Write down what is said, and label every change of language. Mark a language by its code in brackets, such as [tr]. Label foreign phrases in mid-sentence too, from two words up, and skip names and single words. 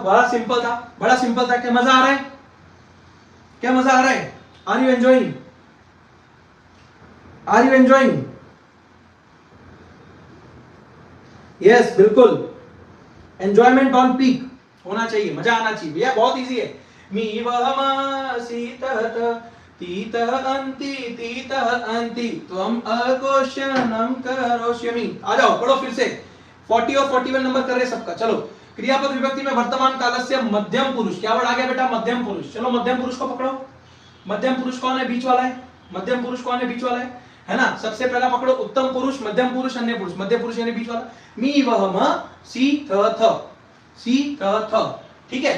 [hi] बड़ा सिंपल था, क्या मजा आ रहा है, [en] are you enjoying, [hi] यस बिल्कुल, [en] enjoyment on peak [hi] होना चाहिए, मजा आना चाहिए भैया, बहुत इजी है। [sa] मी वह म सी त ती त अंति, ती त अंति, त्वम अकोशनम करोष्यमि। [hi] आ जाओ पढ़ो फिर से, 40 और 41 नंबर कर रहे सबका। चलो, क्रियापद विभक्ति में वर्तमान कालस्य मध्यम पुरुष, क्या वर्ड आ गया बेटा, मध्यम पुरुष। चलो मध्यम पुरुष को पकड़ो, मध्यम पुरुष कौन है, बीच वाला है, मध्यम पुरुष कौन है, बीच वाला है ना। सबसे पहला पकड़ो उत्तम पुरुष, मध्यम पुरुष, अन्य पुरुष। मध्य पुरुष यानी बीच वाला, [sa] मी वह म सी थ, [hi] ठीक है।